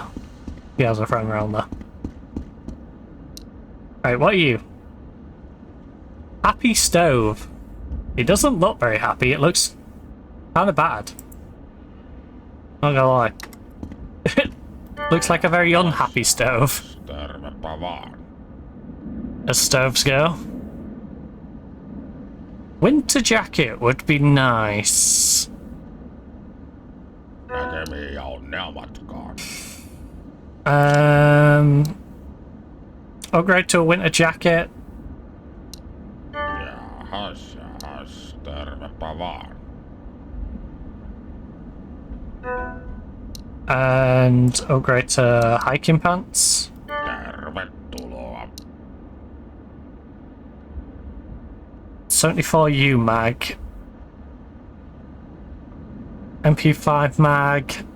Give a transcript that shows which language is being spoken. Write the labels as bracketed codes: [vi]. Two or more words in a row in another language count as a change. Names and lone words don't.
[en] He has a friend around there. Right, what are you? Happy stove. It doesn't look very happy, it looks kind of bad. Not gonna lie. Looks like a very unhappy stove. [fi] Tervepä vaan. [en] As stoves go. Winter jacket would be nice. [fi] Näkemiin ja onnea matkaan. [en] Upgrade to a winter jacket. [fi] Jahas, tervepä vaan. [en] And upgrade to hiking pants. [fi] Tervetuloa. [en] 74U mag. MP5 mag.